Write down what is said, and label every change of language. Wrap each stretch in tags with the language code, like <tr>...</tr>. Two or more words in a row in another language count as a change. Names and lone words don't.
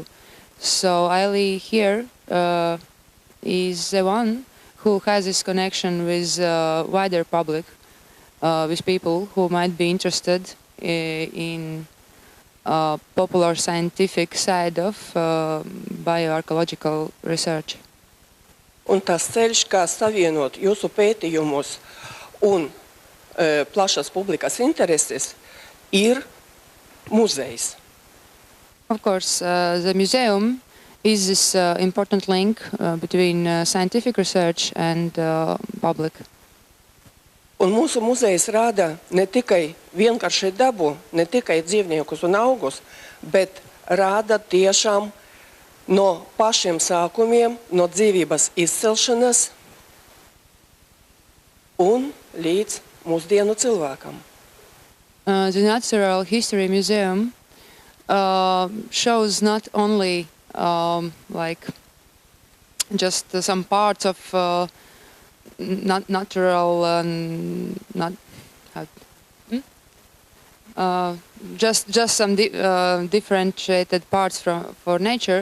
<en>So Aili here is the one who has this connection with wider public, with people who might be interested in popular scientific side of bioarchaeological research.</en> <lv>Un tas ceļš, kā savienot jūsu pētījumus un plašas publikas intereses, ir muzejs.</lv> <en>Of course, the museum is this important link between scientific research and public.</en> <lv>Un mūsu muzejs rāda ne tikai vienkārši dabu, ne tikai dzīvniekus un augus, bet rāda tiešām no pašiem sākumiem, no dzīvības izcelšanas un līdz mūsdienu cilvēkam.</lv> <en>The Natural History Museum shows not only like just some parts of natural just some differentiated parts for nature,</en>